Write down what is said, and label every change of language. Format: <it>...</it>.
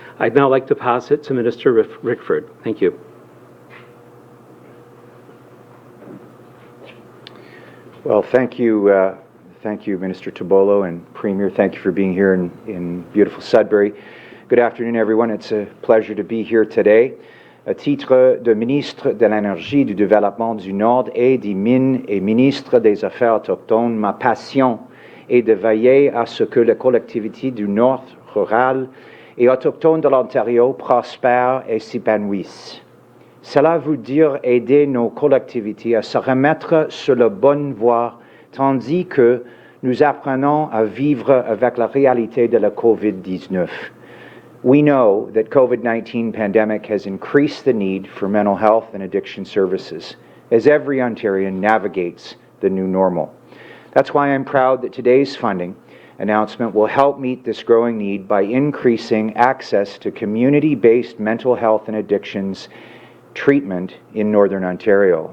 <en>I'd now like to pass it to Minister Rickford. Thank you. Well, thank you, Minister Tobolo and Premier. Thank you for being here in beautiful Sudbury. Good afternoon, everyone. It's a pleasure to be here today.</en> <fr>À titre de ministre de l'Énergie, du Développement du Nord et des Mines et ministre des Affaires autochtones, ma passion est de veiller à ce que les collectivités du Nord rural et autochtones de l'Ontario prospèrent et s'épanouissent. Cela veut dire aider nos collectivités à se remettre sur la bonne voie, tandis que nous apprenons à vivre avec la réalité de la COVID-19.</fr> <en>We know that COVID-19 pandemic has increased the need for mental health and addiction services as every Ontarian navigates the new normal. That's why I'm proud that today's funding announcement will help meet this growing need by increasing access to community-based mental health and addictions treatment in Northern Ontario.</en>